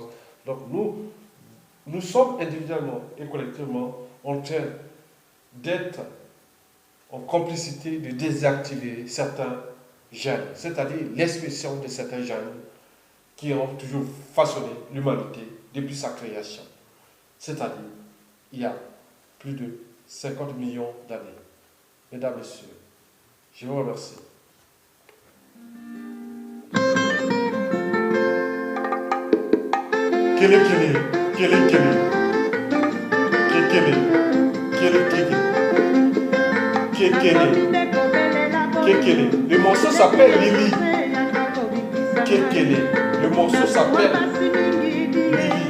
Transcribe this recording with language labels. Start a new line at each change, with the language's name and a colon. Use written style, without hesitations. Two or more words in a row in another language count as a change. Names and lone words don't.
French: Donc nous sommes individuellement et collectivement en train d'être en complicité de désactiver certains gènes, c'est-à-dire l'expression de certains gènes qui ont toujours façonné l'humanité depuis sa création. C'est-à-dire, il y a plus de 50 millions d'années. Mesdames, Messieurs, je vous remercie. Kele kele, kele kele, kekele, kele kele, kekele, kekele. Le morceau s'appelle Lili. Kekele. Le morceau s'appelle Lili.